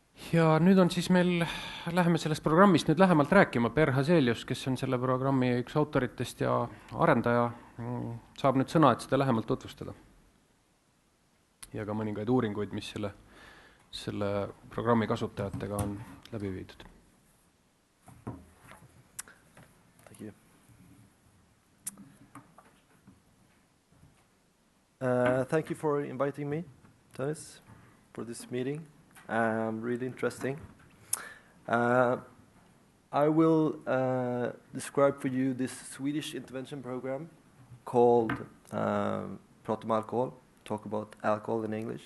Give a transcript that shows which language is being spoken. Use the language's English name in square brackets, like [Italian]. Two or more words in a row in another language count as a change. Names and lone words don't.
[Estonian] Ja nüüd on siis meil, läheme sellest programmist nüüd lähemalt rääkima. Hazelius, kes on selle programmi üks autoritest ja arendaja, saab nüüd sõna, et seda lähemalt tutvustada. Ja ka mõningaid uuringuid, mis selle programmi kasutajatega on läbi viidud. [English] Thank you. Thank you for inviting me, Dennis, for this meeting. Really interesting. I will describe for you this Swedish intervention program called alkohol, talk about alcohol in English.